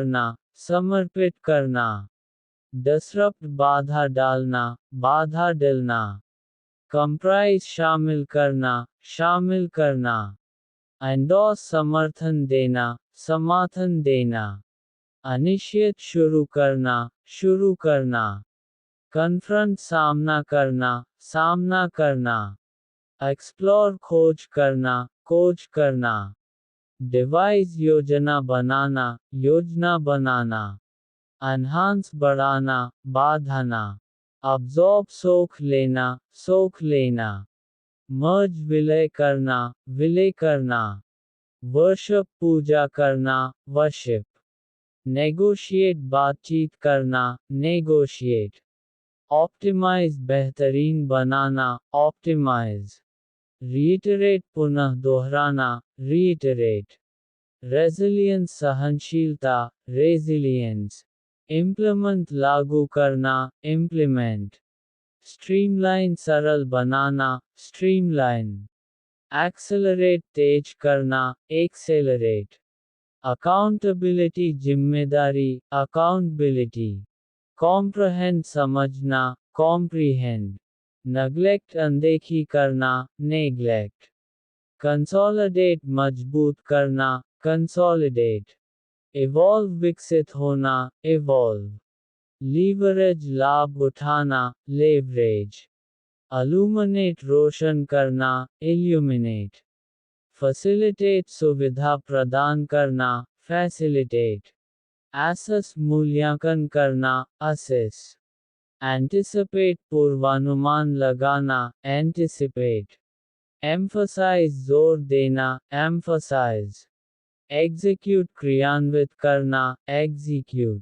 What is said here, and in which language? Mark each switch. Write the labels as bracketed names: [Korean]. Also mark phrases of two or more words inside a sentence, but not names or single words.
[Hindi] करना, disrupt बाधा डालना, comprise शामिल करना, endorse समर्थन देना, initiate शुरू करना, confront सामना करना, explore खोज करना, devise योजना बनाना, enhance बढ़ाना, absorb सोख लेना, merge विलय करना, worship पूजा करना, [English] worship, negotiate [Hindi] बातचीत करना, [English] negotiate, optimize बेहतरीन बनाना, optimize, reiterate [Hindi] पुनः दोहराना, [English] reiterate, resilience सहनशीलता, resilience, implement [Hindi] लागू करना, [English] implement, streamline सरल [Hindi] बनाना, [English] streamline, accelerate [Hindi] तेज करना, [English] accelerate, accountability जिम्मेदारी, accountability, comprehend समझना, comprehend, neglect [Hindi] अनदेखी करना, [English] neglect, consolidate [Hindi] मजबूत करना, [English] consolidate, evolve [Hindi] विकसित होना, [English] evolve, leverage [Hindi] लाभ उठाना, [English] leverage, illuminate [Hindi] रोशन करना, [English] illuminate, facilitate [Hindi] सुविधा प्रदान करना, [English] facilitate, assess [Hindi] मूल्यांकन करना, [English] assess, एंटिसिपेट [Hindi] पूर्वानुमान लगाना, [English] एंटिसिपेट। एम्फसाइज [Hindi] जोर देना, [English] एम्फसाइज। एग्जीक्यूट [Hindi] क्रियान्वित करना, [English] एग्जीक्यूट।